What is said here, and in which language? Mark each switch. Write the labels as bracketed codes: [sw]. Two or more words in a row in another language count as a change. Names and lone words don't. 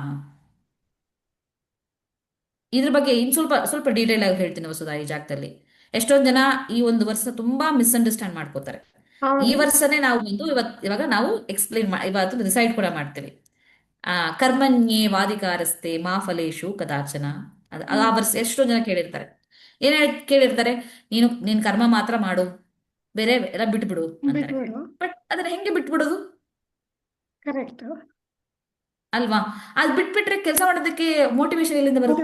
[kn] ಇದ್ರ ಬಗ್ಗೆ ಇನ್ ಸ್ವಲ್ಪ ಸ್ವಲ್ಪ ಡೀಟೇಲ್ ಆಗಿ ಹೇಳ್ತೀನಿ ವಸುಧಾ ಈ ಜಾಗದಲ್ಲಿ. ಎಷ್ಟೊಂದು ಜನ ಈ ಒಂದು ವರ್ಷ ತುಂಬಾ ಮಿಸ್ಅಂಡರ್ಸ್ಟ್ಯಾಂಡ್ ಮಾಡ್ಕೋತಾರೆ. ಈ ಹೌದು. ವರ್ಷನೇ ನಾವು ಬಂದು ಇವಾಗ ನಾವು ಇವತ್ತು ಡಿಸೈಡ್ ಕೂಡ ಮಾಡ್ತೀವಿ. [sa] ಕರ್ಮಣ್ಯೇ ವಾದಿಕಾರಸ್ತೆ ಮಾ ಫಲೇಶು ಕದಾಚನ. [kn] ಆ ವರ್ಷ ಎಷ್ಟೋ ಜನ ಕೇಳಿರ್ತಾರೆ. ಕೇಳಿರ್ತಾರೆ, ನೀನ್ ಕರ್ಮ ಮಾತ್ರ ಮಾಡು, ಬೇರೆ ಎಲ್ಲ ಬಿಟ್ಬಿಡು ಅಂತಾರೆ. ಬಿಟ್ಬಿಡು. ಬಟ್ ಅದನ್ನ ಹೆಂಗೆ ಬಿಟ್ಬಿಡೋದು ಕರೆಕ್ಟ್. ಅಲ್ವಾ? ಅದ್ ಬಿಟ್ಬಿಟ್ರೆ ಕೆಲಸ ಮಾಡೋದಕ್ಕೆ ಮೋಟಿವೇಶನ್ ಎಲ್ಲಿಂದ ಬರುತ್ತೆ?